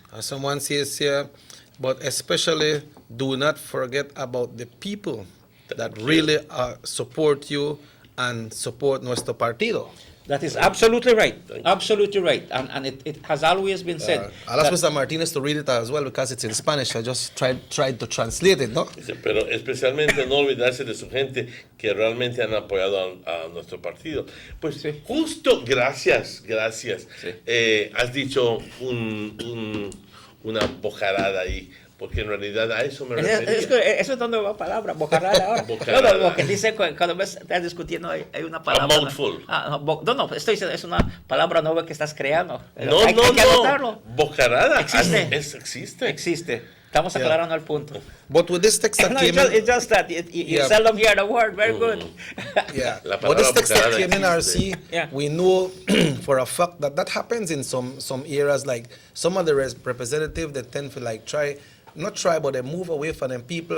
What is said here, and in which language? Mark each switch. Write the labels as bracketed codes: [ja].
[en] As someone says here, but especially do not forget about the people that really support you and support [es] nuestro partido. [en] That is absolutely right. Absolutely right. And it has always been said. I'll ask Mr. Martinez to read it as well because it's in Spanish. I just tried to translate it, ¿no? [es] Pero especialmente no olvidarse de su gente que realmente han apoyado a nuestro partido. Pues justo, gracias. Sí. Has dicho una bojarada ahí. Porque en realidad a eso me refería. Eso es donde va la palabra, bojarada ahora. No, lo que dice cuando estás discutiendo hay una palabra. [en] A mouthful. [es] No, estoy diciendo, es una palabra nueva que estás creando. Hay que anotarlo. Bojarada. Existe. Estamos aclarando el punto. [en] But with this text that came in... It's just that you seldom hear the word. Very good. Yeah. But this text that came in RC, we know for a fact that happens in some areas. Like some of the representatives, they tend to but they move away from them people.